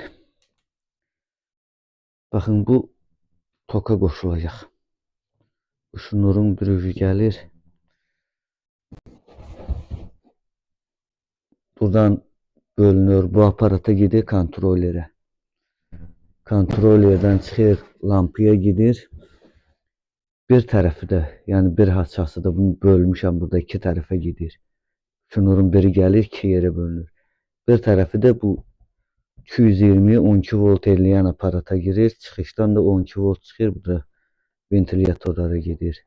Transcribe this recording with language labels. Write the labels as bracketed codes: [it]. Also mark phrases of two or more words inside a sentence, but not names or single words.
[tr] bakın bu toka koşulacak. Bu şunurun bir ucu gelir. Buradan bölünür. Bu aparata gidiyor kontrollere. [az] Kontrollerden çıxır, lampiyə gedir. Bir tərəfi də, yəni bir haçası da bunu bölmüşəm, burada 2 tərəfə gedir. Şunurun biri gəlir, 2 yerə bölünür. Bir tərəfi də bu 220 12 volt eləyən aparata girir. Çıxışdan da 12 volt çıxır, bu da ventilatorlara gedir.